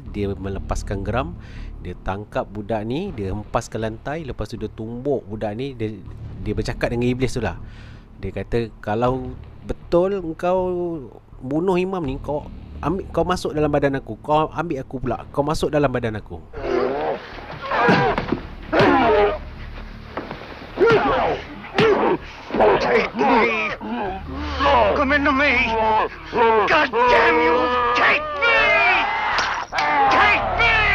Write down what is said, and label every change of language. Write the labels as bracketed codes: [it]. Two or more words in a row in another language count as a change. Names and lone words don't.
[ms] Dia melepaskan geram, dia tangkap budak ni, dia hempas ke lantai. Lepas tu dia tumbuk budak ni. Dia bercakap dengan iblis tu lah. Dia kata, kalau betul kau bunuh imam ni, kau masuk dalam badan aku. Kau ambil aku pula, kau masuk dalam badan aku. [en] Take me! Come into me! God damn you! Take me! Take me!